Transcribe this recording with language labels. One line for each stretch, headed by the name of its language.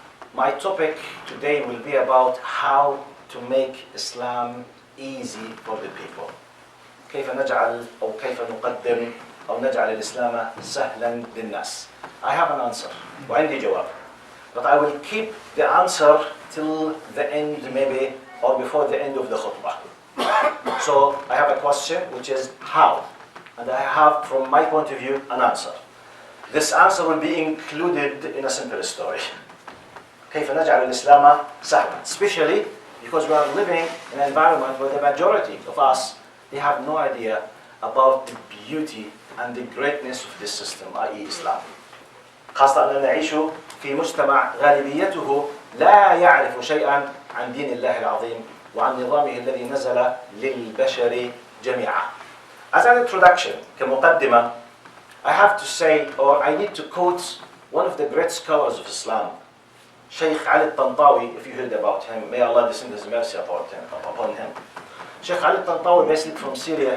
English: My topic today will be about how to make Islam easy for the people.
Arabic: كيف نجعل أو كيف نقدم أو نجعل الإسلام سهلا للناس.
English: I have an answer
Arabic: وعندي جواب,
English: but I will keep the answer till the end maybe or before the end of the khutbah. So I have a question which is how, and I have from my point of view an answer. This answer will be included in a simple story.
Arabic: كيف نجعل الإسلام سهلا,
English: especially because we are living in an environment where the majority of us, they have no idea about the beauty and the greatness of this system, i.e. Islam.
Arabic: خاصة أننا نعيش في مجتمع غالبيته لا يعرف شيئا عن دين الله العظيم وعن نظامه الذي نزل للبشر جميعا.
English: As an introduction, كمقدمة, I have to say, or I need to quote one of the great scholars of Islam, Sheikh Ali al-Tantawi, if you heard about him. May Allah descend his mercy upon him. Sheikh Ali al-Tantawi, basically from Syria.